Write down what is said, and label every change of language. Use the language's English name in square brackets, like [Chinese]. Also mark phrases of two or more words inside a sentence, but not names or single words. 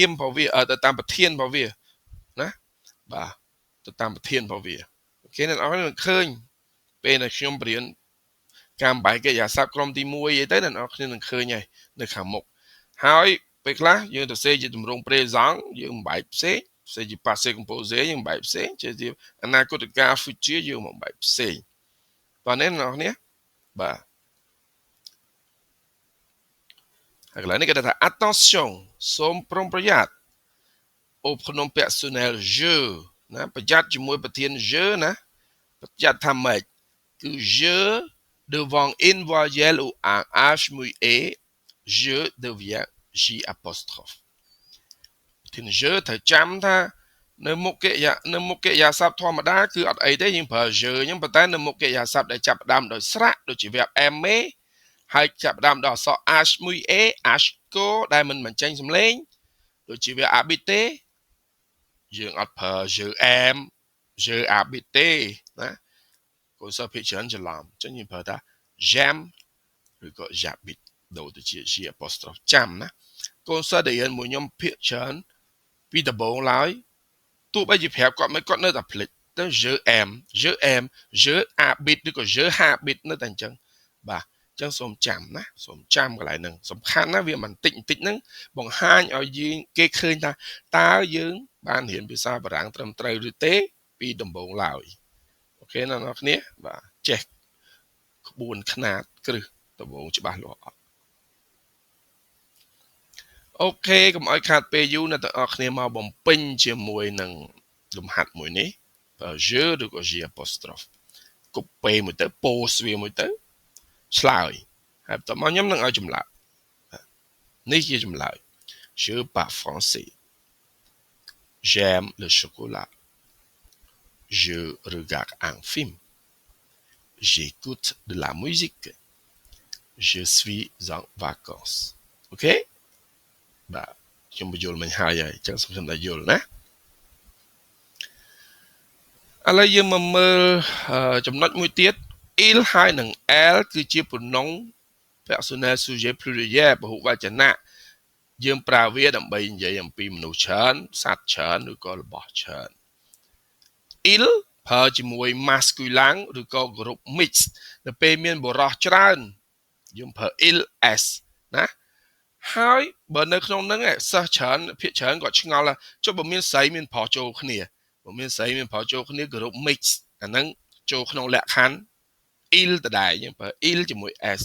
[Khmer] មរបស់វាទៅតាមប្រធានរបស់វាណាបាទទៅតាមប្រធានរបស់វាអូខេអ្នកនរនឹងឃើញពេលដែលខ្ញុំបរៀនការបំបែកកិរិយាសព្ទក្រុមទី1អីទៅអ្នកនរគ្នានឹងឃើញហើយនៅខាងមុខហើយពេលខ្លះយើងទៅសេជាទម្រង់ présent យើងបំបែកផ្សេងសេជា [French] passé composé [Khmer] យើងបំបែកផ្សេងជាអនាគតកាល future យើងបំបែកផ្សេងតោះនេះអ្នកនរគ្នាបាទ ហើយកន្លែងនេះគេថា attention សូមប្រុងប្រយ័ត្ន [French] au pronom personnel je [Khmer] ណាប្រយ័ត្នជាមួយប្រធាន je ណាប្រយ័ត្នថាម៉េចគឺ [French] je devant une voyelle ou un h muet je devient j apostrophe [Khmer] ប្រធាន je ត្រូវចាំថានៅមុខកិរិយាសព្ទធ ម្មតាគឺអត់អីទេយើងប្រើ je អញ្ចឹងប៉ុន្តែនៅមុខកិរិយាសព្ទដែលចាប់ផ្ដើមដោយស្រៈដូចជា [French] verbe aimer [Khmer] ហើយចាប់ផ្ដើមដោយអក្សរ h មួយ a h ko ដែលមិនបញ្ចេញសំឡេងដូចជា [French] verbe habiter [Khmer] យើងអត់ប្រើ [French] je aime je habiter [Khmer] ណាកូនសិស្សភាគច្រើនច្រឡំអញ្ចឹងយើងប្រើថា j'aime ឬក៏ j'habite ដូចទៅជា [French] j apostrophe [Khmer] ចាំ ណាកូនសិស្សដែលរៀនមួយខ្ញុំភាគច្រើនពីដំបូងឡើយទោះបីជាប្រាប់គាត់មិនគាត់នៅតែភ្លេចទៅ [French] je aime je habite [Khmer] ឬក៏ [French] je habite [Khmer] នៅតែអញ្ចឹងបាទអញ្ចឹងសូមចាំណាសូមចាំកន្លែងហ្នឹងសំខាន់ណាវាបន្តិចហ្នឹងបង្ហាញឲ្យយើងគេឃើញថាតើយើងបានរៀនភាសាបារាំងត្រឹមត្រូវឬទេពីដំបូងឡើយអូខេអ្នកនរគ្នាបាទចេះក្បួនខ្នាតគ្រឹះដំបូងច្បាស់លាស់អត់ អូខេកុំឲ្យខាតពេលយូរអ្នកទាំងអស់គ្នាមកបំពេញជាមួយនឹងលំហាត់មួយនេះបើ je ឬក៏ [French] j apostrophe [Khmer] កុបពេមួយទៅពោស្វាមួយទៅឆ្លើយហើយបន្តមកខ្ញុំនឹងឲ្យចម្លើយនេះជាចម្លើយ [French] je parle français j'aime le chocolat je regarde un film j'écoute de la musique je suis en vacances [Khmer] អូខេបាទខ្ញុំបញ្យល់មិញហើយអញ្ចឹងសូមតែយល់ណាឥ ឡូវយើងមកមើលចំណុចមួយទៀត il ហើយនឹង elle គឺជា [French] pronom personnel sujet pluriel [Khmer] ពហុវចនៈយើងប្រើ វាដើម្បីនិយាយអំពីមនុស្សច្រើនសត្វច្រើនឬក៏របស់ច្រើន il ប្រើជាមួយ masculine ឬក៏ [English] group mix [Khmer] នៅពេលមានបុរសច្រើនយើងប្រើ ils ណាហើយបើនៅក្នុងហ្នឹងសិស្សច្រើនភាគច្រើនគាត់ឆ្ងល់ថាចុះបើមានស្រីមានប្រុសចូលគ្នាបើមានស្រីមានប្រុសចូលគ្នា [English] group mix [Khmer] អាហ្នឹងចូលក្នុងលក្ខខណ្ឌ il ដដែលយើងប្រើ il ជាមួយ s